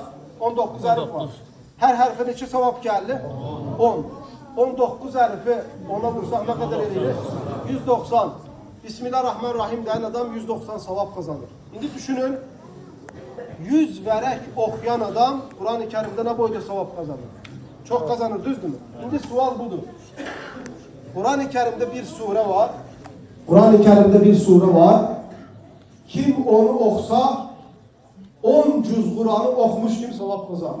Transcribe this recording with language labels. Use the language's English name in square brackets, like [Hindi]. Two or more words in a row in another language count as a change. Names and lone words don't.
[Azerbaijani] 19 hərif var. Her hərfə neçə savab gəldi? 10. 19 hərfi ona vursaq nə qədər edir? 190. Bismillahirrahmanirrahim deyən adam 190 savab kazanır. İndi düşünün, 100 vərək oxuyan adam Quran-ı Kerim'de ne boyda savab kazanır? [Turkish] Çok kazanır, düzdür mü? Şimdi sual budur. Quran-ı Kerim'de bir sure var. Quran-ı Kerim'de bir sure var. Kim onu okusa 10 cüz Kur'an'ı okumuş kim sevap kazanır.